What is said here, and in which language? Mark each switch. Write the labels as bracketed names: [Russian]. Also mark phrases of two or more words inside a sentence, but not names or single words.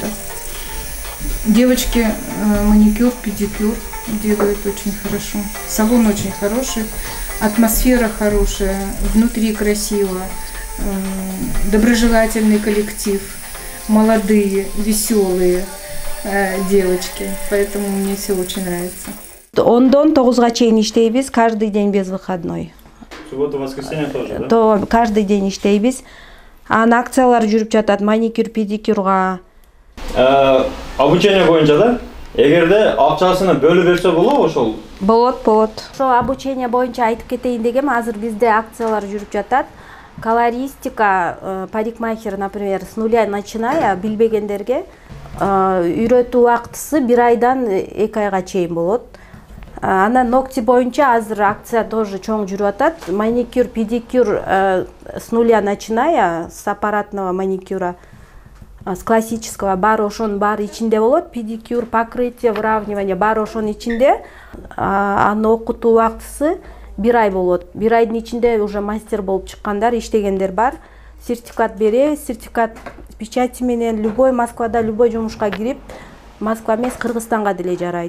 [Russian] Девочки маникюр, педикюр делают очень хорошо. Салон очень хороший, атмосфера хорошая, внутри красиво, доброжелательный коллектив, молодые, веселые. девочки, поэтому мне все очень нравится. [Kyrgyz] 10-дон 9-га чейин иштейбиз, [Russian] каждый день без выходной. Суббота, воскресенье тоже, да? То каждый день иштейбиз. [Kyrgyz] Анан акциялар жүрүп жатат, маникюр, педикюрга. Обучение боюнча да? Эгерде акчасыны бөлүп берсе болобу ошол? Болот. Ошо обучение боюнча айтып кетейин дегем, азыр бизде акциялар жүрүп жатат. Колористика, парикмахер, [Russian] например, с нуля начиная [Kyrgyz] билбегендерге үйрөтүү убактысы 1 айдан 2 айга чейин болот. Анан ногти боюнча азыр акция тоже чоң жүрүп атат. [Russian] Маникюр, педикюр с нуля начиная, с аппаратного маникюра, с классического, [Kyrgyz] баары ошонун баары ичинде болот. [Russian] Педикюр, покрытие, выравнивание [Kyrgyz] баары ошонун ичинде. Аны окутуу убактысы 1 ай болот. 1 айдын ичинде уже мастер болуп чыккандар, иштегендер бар. Сертификат беребиз, сертификат печати менен любой Москвада любой жумушка кирип, Москва эмес Кыргызстанга деле жарайт.